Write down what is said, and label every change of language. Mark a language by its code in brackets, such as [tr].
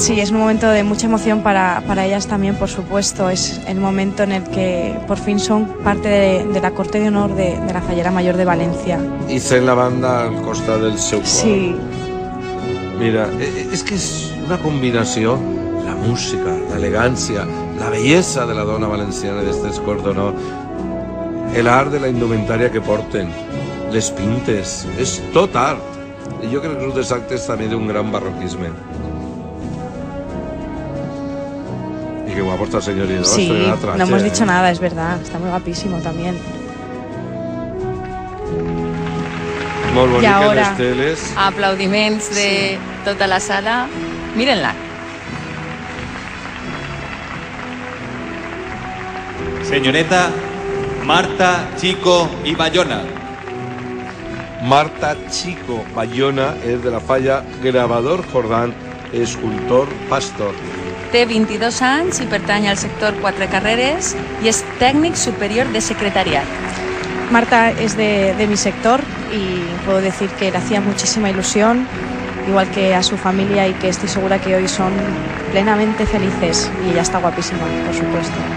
[es] Sí, es un momento de mucha emoción para ellas también, por supuesto. Es el momento en el que por fin son parte de la Corte de Honor de la Fallera Mayor de Valencia. [ca] i sent la banda al costat del seu cor. Sí, Mira, és que és una combinació, la música, l'elegància, la bellesa de la dona valenciana d'estes Cort d'Honor, l'art de la indumentària que porten, les pintes, és tot art. I jo crec que els actes també d'un gran barroquisme. I que guapo està el senyor Lledó, sí, [es] estoy en la trache, no hemos dicho nada, es verdad. Está muy guapísimo también. [ca] Molt bonic I ahora- les teles. Aplaudiments de tota la sala. Miren-la. Senyoreta Marta Chico i Bayona. Marta Chico Bayona és de la Falla Gravador Jordán, escultor pastor. Té 22 anys i pertany al sector 4 carreres i és tècnic superior de secretariat. [es] Marta es de mi sector y puedo decir que le hacía muchísima ilusión, igual que a su familia, y que estoy segura que hoy son plenamente felices. Y ella está guapísima, por supuesto.